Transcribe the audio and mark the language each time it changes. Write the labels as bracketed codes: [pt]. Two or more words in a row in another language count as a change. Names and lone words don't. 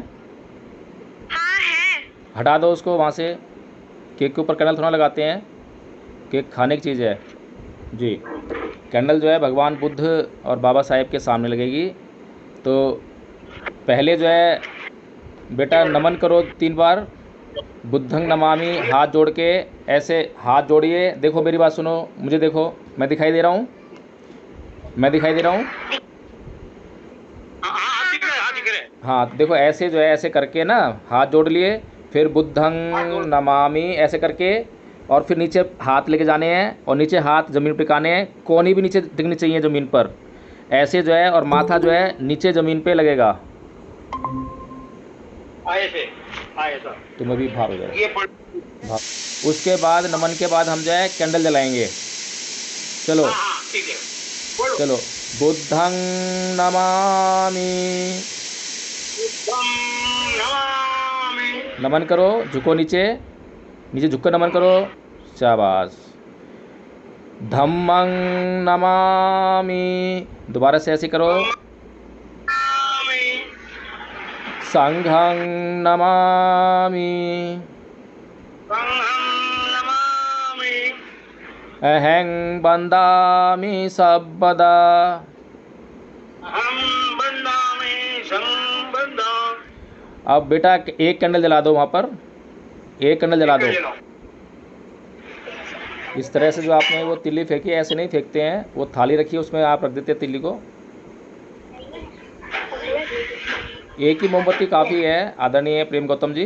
[hi] हाँ है। हटा दो उसको वहाँ से। केक के ऊपर कैंडल थोड़ा लगाते हैं, केक खाने की चीज़ है जी। कैंडल जो है भगवान बुद्ध और बाबा साहेब के सामने लगेगी। तो पहले जो है बेटा नमन करो 3 बार। [pi] बुद्धं नमामि, [hi] हाथ जोड़ के ऐसे हाथ जोड़िए। देखो मेरी बात सुनो, मुझे देखो, मैं दिखाई दे रहा हूँ, मैं दिखाई दे रहा हूँ। हाँ हाँ दिख रहे हैं, हाँ दिख रहे हैं। हाँ देखो ऐसे जो है ऐसे करके ना हाथ जोड़ लिए, फिर बुद्धं हाथ जोड़। नमामि ऐसे करके, और फिर नीचे हाथ लेके जाने हैं और नीचे हाथ ज़मीन पे टिकाने हैं, कोहनी भी नीचे दिखनी चाहिए ज़मीन पर ऐसे जो है, और माथा जो है नीचे ज़मीन पे लगेगा। आए से आए सर। तुम अभी बाहर हो जाओ, ये पढ़। बाहर। उसके बाद नमन के बाद हम जो है कैंडल जलाएंगे। चलो हाँ हाँ ठीक है, बोलो। [pi] चलो। बुद्धं नमामि, बुद्धं नमामि। [hi] नमन करो, झुको नीचे, नीचे झुक कर नमन करो, शाबाश। [pi] धम्मं नमामि, [hi] दोबारा से ऐसे करो। [pi] धम्मं नमामि। संघं नमामि, संघं नमामि। अहं वन्दामि सर्वदा। अहं वन्दामि संबंधा। [hi] अब बेटा एक कैंडल जला दो वहाँ पर, एक कैंडल जला ठीक है दो। जनाब। इस तरह से जो आपने वो तिल्ली फेंकी, ऐसे नहीं फेंकते हैं, वो थाली रखी है उसमें आप रख देते हैं तिल्ली को। एक ही मोमबत्ती काफ़ी है आदरणीय प्रेम गौतम जी।